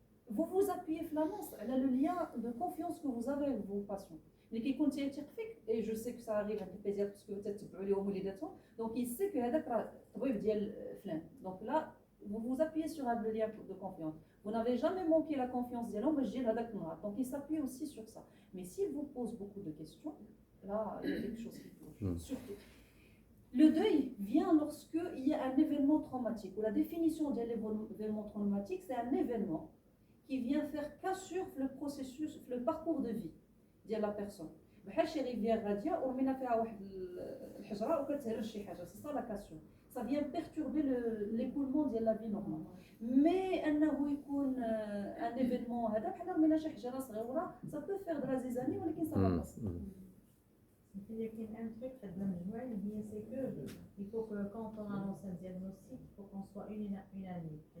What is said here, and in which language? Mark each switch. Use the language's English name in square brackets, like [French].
[French] vous vous appuyez في l'annonce على le lien de confiance que vous avez avec vos patients [Arabic] اللي كيكون تيثق فيك [French] et je sais que ça arrive عند البيزيات parce que [Arabic] تتبعوا ليهم وليداتهم [French] donc il sait que [Arabic] هذاك راه الطبيب ديال فلان [French] donc là vous vous appuyez sur le lien de confiance vous n'avez jamais manqué la confiance ديالهم [Arabic] باش تجي لهذاك النهار [French] donc il s'appuie aussi sur ça mais s'il vous pose beaucoup de questions là il y a quelque chose qui cloche surtout. Le deuil vient lorsqu'il y a un événement traumatique, ou la définition de l'événement traumatique, c'est un événement qui vient faire cassure le processus, le parcours de vie de la personne. [Arabic] بحال شي ريفيير غاديه ورمينا فيها واحد الحجره وكتهرش شي حاجه سي لا كاسيون [French] ça vient perturber l'écoulement de la vie normale mais [Arabic] انه يكون un événement هذا بحال رمينا شي حجره صغيره [French] ça peut faire de la zizanie [Arabic] ولكن [French] ça va passer. Il y a un truc très bien joué, c'est que il faut que quand on annonce un diagnostic, il faut qu'on soit unanime.